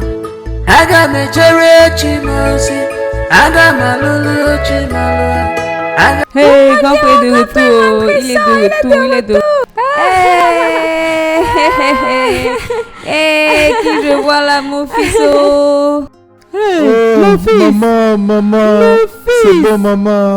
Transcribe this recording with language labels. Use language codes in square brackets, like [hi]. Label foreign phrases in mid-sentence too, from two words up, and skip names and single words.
[ig] Aga m ejere Chimozi, aga m alụlụ Chimolụ. [fr] Hey, grand frère de retour, il est de retour, il est de retour. Hey, qui je vois là, mon fils. Hey, Oh, mon fils. maman, c'est bon, maman.